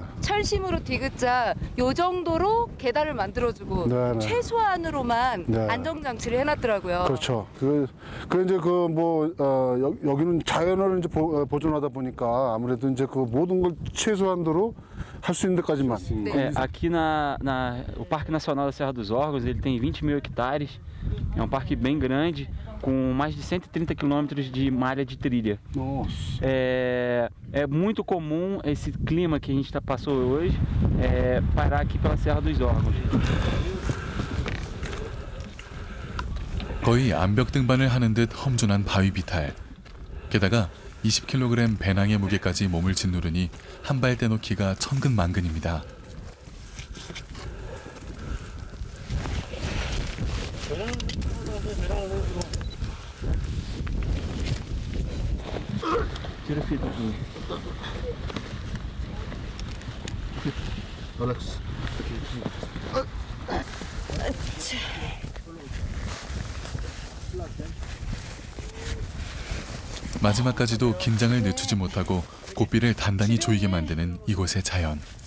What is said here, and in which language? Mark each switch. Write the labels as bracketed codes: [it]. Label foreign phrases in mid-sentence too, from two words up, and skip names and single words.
[ko] 철심으로 디귿자 요 정도로 계단을 만들어주고 네, 네. 최소한으로만 네. 안정장치를 해놨더라고요. 그렇죠. 그 이제 여기는 자연을 이제 보존하다 보니까 아무래도 이제 그 모든 걸 최소한도로 할 수 있는 데까지만. [pt] Aqui o Parque Nacional da Serra dos Órgãos, ele tem 20.000 hectares. É um parque bem grande, com mais de 130 quilômetros de malha de trilha. Nossa. É muito comum esse clima que a gente passou hoje parar aqui pela Serra dos Órgãos. [ko] 거의 암벽 등반을 하는 듯 험준한 바위 비탈. 게다가 20kg 배낭의 무게까지 몸을 짓누르니 한 발 떼놓기가 천근만근입니다. [pt] Tira a fita aqui. Alex. [ko] 마지막까지도 긴장을 늦추지 못하고 고삐를 단단히 조이게 만드는 이곳의 자연.